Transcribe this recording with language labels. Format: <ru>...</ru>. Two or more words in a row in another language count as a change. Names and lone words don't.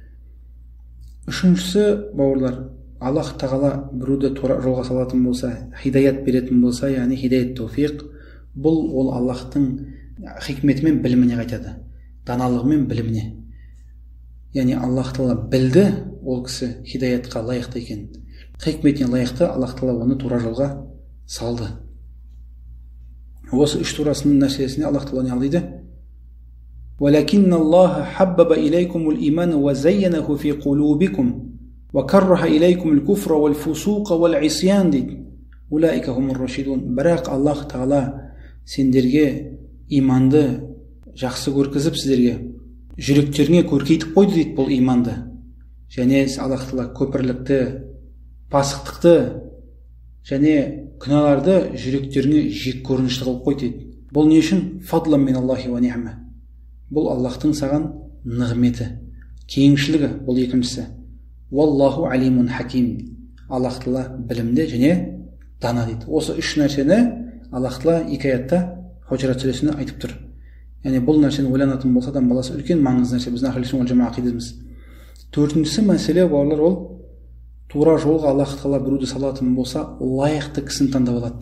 <kk>Үшіншісі, бауырлар, Аллах тағала біреуді тура жолға салатын болса, хидаят беретін болса, яғни хидаят тауфиқ, бұл ол Аллахтың хикметімен біліміне қайтады, даналығымен біліміне. Яғни Аллах тағала білді ол кісі хидаятқа лайықты екен, хикметіне лайықты, Аллах тағала оны тура жолға салды. Осы үш турасының нәрсесіне Аллах тағала не дейді?</kk> <ar>وَلَكِنَّ اللَّهَ حَبَّبَ إِلَيْكُمُ الْإِيمَانَ وَزَيَّنَهُ فِي قُلُوبِكُمْ وَكَرَّهَ إِلَيْكُمُ الْكُفْرَ وَالْفُسُوقَ وَالْعِصْيَانَ дейді. أُولَئِكَ هُمُ الرَّاشِدُونَ.</ar> <kk>Бірақ Аллах тағала сендерге иманды жақсы көргізіп, сіздерге жүректеріңе көркейтіп қойды дейді бұл иманды. Және Аллах тағала көпірлікті, пасықтықты және күнәларды жүректеріңе жек көрінішті қылып қойды дейді. Бұл не үшін?</kk> <ar>فضلا من الله ونعمة.</ar> <kk>Бұл Аллахтың саған нығметі, кеңшілігі. Бұл екіншісі.</kk> <ar>والله عليم حكيم.</ar> <kk>Аллах тағала білімді және дана дейді. Осы үш нәрсені Аллах тағала екі аятта Худжрат сүресінде айтып тұр. Яғни бұл нәрсені ойланатын болса, адам баласы үлкен маңызды нәрсе. Біздің</kk> <ar>أهل السنة جماعة</ar> <kk>ақидамыз. Төртіншісі мәселе, бауырлар, ол тура жолға Аллах тағала біреуді салатын болса, лайықты кісіні таңдап алады.</kk>